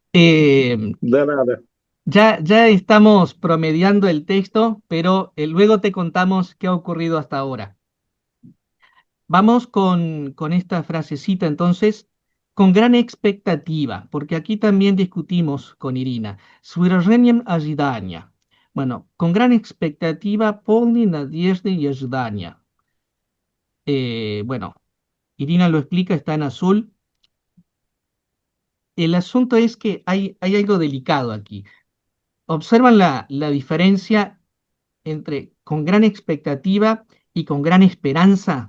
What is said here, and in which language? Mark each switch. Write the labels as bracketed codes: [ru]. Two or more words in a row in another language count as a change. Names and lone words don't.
[es] De nada. ya estamos promediando el texto, pero luego te contamos qué ha ocurrido hasta ahora. Vamos con esta frasecita entonces, con gran expectativa, porque aquí también discutimos con Irina. [ru] С выражением ожидания. [es] Bueno, con gran expectativa, [ru] полный надежды y ожидания. [es] Bueno, Irina lo explica, está en azul. El asunto es que hay algo delicado aquí. ¿Observan la diferencia entre con gran expectativa y con gran esperanza?